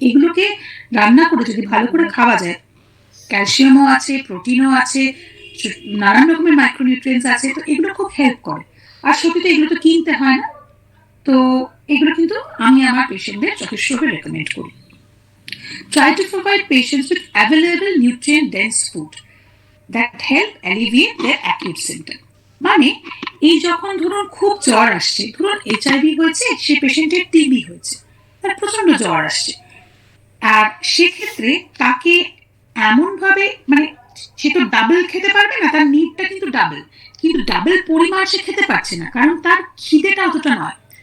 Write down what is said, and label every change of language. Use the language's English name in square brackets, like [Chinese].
[Bangla] এগুলোকে রান্না করে যদি ভালো করে খাওয়া যায়, ক্যালসিয়ামও আছে, প্রোটিনও আছে, নানান রকমের মাইক্রোনিউট্রিয়েন্টস আছে, তো এগুলো খুব হেল্প করে। আর সত্যি তো এগুলো তো কিনতে হয় না, তো এগুলো কিন্তু আমি আমার পেশেন্টদের যথেষ্টভাবে রেকমেন্ড করি। [English] Try to provide patients with available nutrient-dense food that help alleviate their acute symptom. [Bangla] মানে এই যখন ধরুন খুব জ্বর আসছে, ধরুন এইচআইভি হয়েছে, সে পেশেন্টের টিবি হয়েছে, তার প্রচন্ড জ্বর আসছে, আর সেক্ষেত্রে তাকে এমন ভাবে মানে সে তো ডাবল খেতে পারবে না, তার নিডটা কিন্তু ডাবল, কিন্তু ডাবল পরিমাণ সে খেতে পারছে না, কারণ তার খিদেটা অতটা নয়।